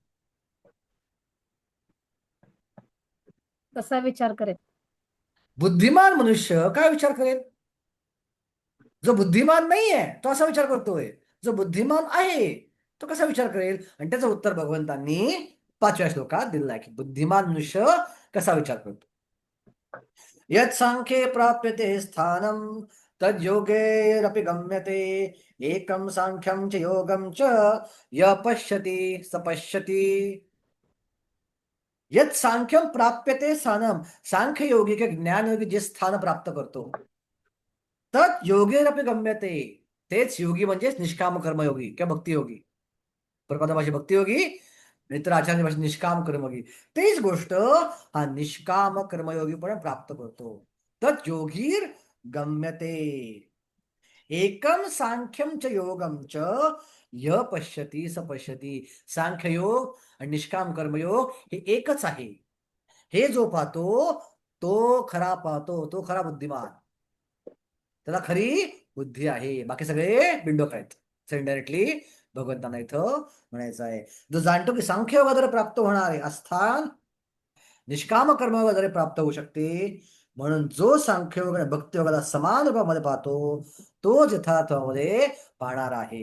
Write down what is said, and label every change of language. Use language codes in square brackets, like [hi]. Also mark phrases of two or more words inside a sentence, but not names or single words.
[mr] कसा विचार करेल. बुद्धिमान मनुष्य काय विचार करेल. जो बुद्धिमान नाहीये तो असा विचार करतोय, जो बुद्धिमान आहे तो कसा विचार करेल. आणि त्याचं उत्तर भगवंतांनी 5व्या श्लोकात दिलं आहे की बुद्धिमान मनुष्य कसा विचार करतो. [sa] यत् सांख्ये प्राप्यते स्थानम तद योगेरपि गम्यते एकम सांख्यम च योगम च य पश्यति स पश्यति. यत् सांख्यम प्राप्यते स्थानम, [mr] सांख्य योगी के ज्ञान योगी जे स्थान प्राप्त करतो, [sa] तद योगेरपि गम्यते, [mr] तेच योगी म्हणजेच निष्काम कर्मयोगी किंवा भक्तियोगी. प्रपादा भाषे भक्तियोगी, मित्र आचार्य भाषे निष्काम कर्मयोगी. तेच गोष्ट हा निष्काम कर्मयोगी पण प्राप्त करतो. [sa] तत् योगीर गम्यते एकम सांख्यम च योगम च य पश्यती स पश्यती. [mr] सांख्ययोग आणि निष्काम कर्मयोग हे एकच आहे. हे जो पाहतो तो खरा पाहतो, तो खरा बुद्धिमान, त्याला खरी बुद्धी आहे. बाकी सगळे बिंडोक आहेत. इनडायरेक्टली भगवंतांना इथं म्हणायचं आहे, जो जाणतो की सांख्ययोगाद्वारे प्राप्त होणारे अस्थान निष्काम कर्मयोगाद्वारे प्राप्त होऊ शकते, म्हणून जो सांख्ययोग आणि भक्तियोगाला समान रूपामध्ये पाहतो तो यथार्थामध्ये पाहणार आहे.